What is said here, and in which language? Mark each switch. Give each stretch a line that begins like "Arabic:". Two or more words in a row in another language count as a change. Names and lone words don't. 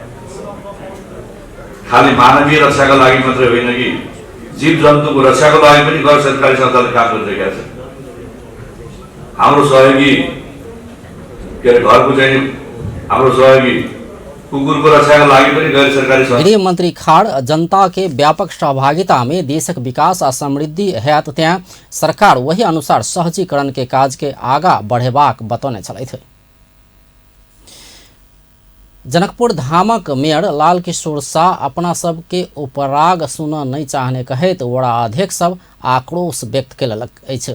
Nepali: खालि मानवीय रक्षाका लागि मात्रै होइन कि जीव जन्तुको रक्षाको लागि पनि गैर सरकारी संस्थाले काम गरिरहेका छन्। हाम्रो सहयोगी के अरे घरको चाहिँ हाम्रो सहयोगी कुकुरको रक्षाका लागि पनि गैर सरकारी संस्था।
Maithili: गृह मंत्री खाड़ जनता के व्यापक सहभागिता में देशक विकास आ समृद्धि हैत त्यहाँ सरकार वही अनुसार सहजीकरण के काज के आगा बढ़ेबाक बतौने छलथि। जनकपुर धामक मेयर लाल किशोर शाह अपना सब के उपराग सुन नहीं चाहने कहैत वड़ा अध्यक्ष सब आक्रोश व्यक्त केलक अछि।